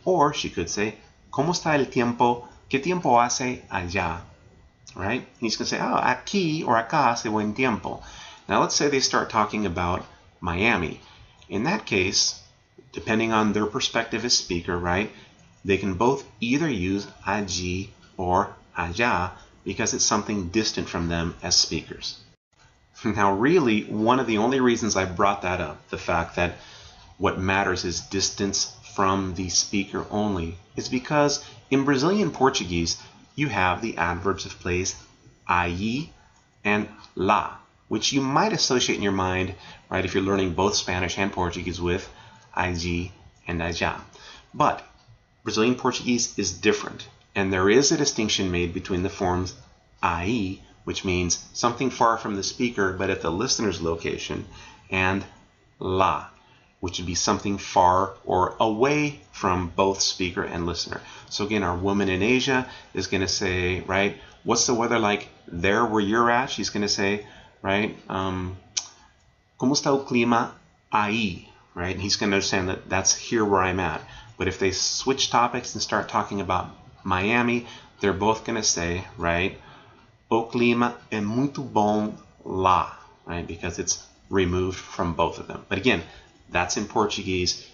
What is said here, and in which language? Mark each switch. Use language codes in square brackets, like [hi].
[es] Or she could say, ¿Cómo está el tiempo? ¿Qué tiempo hace allá? Right? [en] And he's going to say, oh, aquí or acá [es] hace buen tiempo. [en] Now let's say they start talking about Miami. In that case, depending on their perspective as speaker, right, they can both either use allí or allá because it's something distant from them as speakers. Now really, one of the only reasons I brought that up, the fact that what matters is distance from the speaker only, is because in Brazilian Portuguese, you have the adverbs of place allí and lá, which you might associate in your mind, right, if you're learning both Spanish and Portuguese with allí and allá. But Brazilian Portuguese is different, and there is a distinction made between the forms aí, which means something far from the speaker but at the listener's location, and lá, which would be something far or away from both speaker and listener. So again, our woman in Asia is going to say, right, what's the weather like there where you're at? She's going to say, right, [es] ¿Cómo está el clima ahí? [en] Right? And he's going to understand that that's here where I'm at. But if they switch topics and start talking about Miami, they're both going to say, right, [pt] o clima é muito bom lá, [en] right? Because it's removed from both of them. But again, that's in Portuguese.